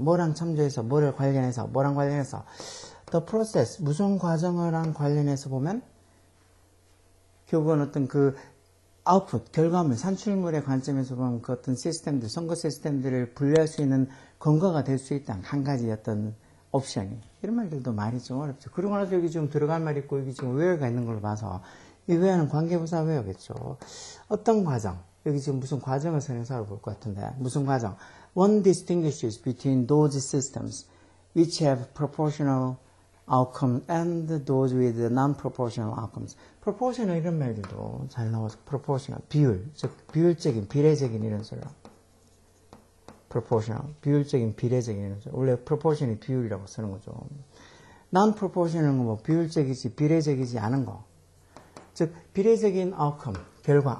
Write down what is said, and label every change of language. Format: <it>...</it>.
<ko>뭐랑 참조해서, 뭐랑 관련해서. the process, 무슨 과정이랑 관련해서 보면, 결국은 어떤 그, output, 결과물, 산출물의 관점에서 보면 그 어떤 시스템들, 선거 시스템들을 분류할 수 있는 근거가 될 수 있다. 한 가지 어떤 옵션이. 이런 말들도 말이 좀 어렵죠. 그러고 나서 여기 지금 들어갈 말이 있고 여기 지금 where가 있는 걸로 봐서 이 where는 관계부사 where겠죠. 어떤 과정, 여기 지금 무슨 과정을 설명서를 볼 것 같은데 무슨 과정?</ko> <en>One distinguishes between those systems which have proportional outcome and those with non-proportional outcomes.</en> <ko>proportional 이런 말들도 잘 나와서 proportional, 비율, 즉 비율적인, 비례적인 이런 소리요. proportional, 비율적인, 비례적인 이런 소리. 원래 proportion이 비율이라고 쓰는 거죠. non-proportional은 비율적이지, 비례적이지 않은 거. 즉 비례적인 outcome, 결과.</ko>